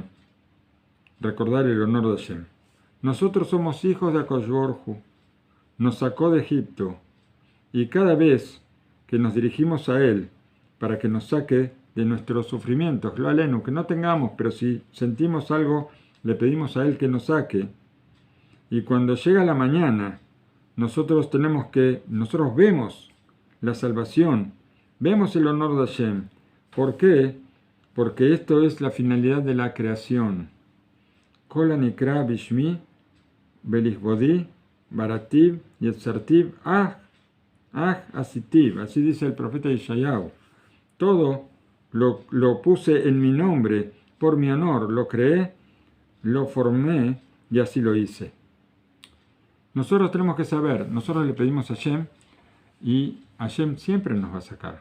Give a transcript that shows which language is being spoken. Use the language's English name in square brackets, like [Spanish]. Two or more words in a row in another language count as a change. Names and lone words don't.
[Spanish] Recordar el honor de Hashem. Nosotros somos hijos de [Hebrew] הקדוש ברוך הוא, [Spanish] nos sacó de Egipto, y cada vez que nos dirigimos a Él para que nos saque de nuestros sufrimientos, [Hebrew] לא עלינו, [Spanish] que no tengamos, pero si sentimos algo, le pedimos a Él que nos saque. Y cuando llega la mañana, nosotros vemos la salvación, vemos el honor de Hashem. ¿Por qué? Porque esto es la finalidad de la creación. [Hebrew] כל הנקרא בשמי, ולכבודי, בראתיו, יצרתיו, עשיתיו. [Spanish] Así dice el profeta Yeshayahu. Todo lo puse en mi nombre, por mi honor, lo creé, lo formé y así lo hice. Nosotros tenemos que saber, nosotros le pedimos a Hashem y Hashem siempre nos va a sacar.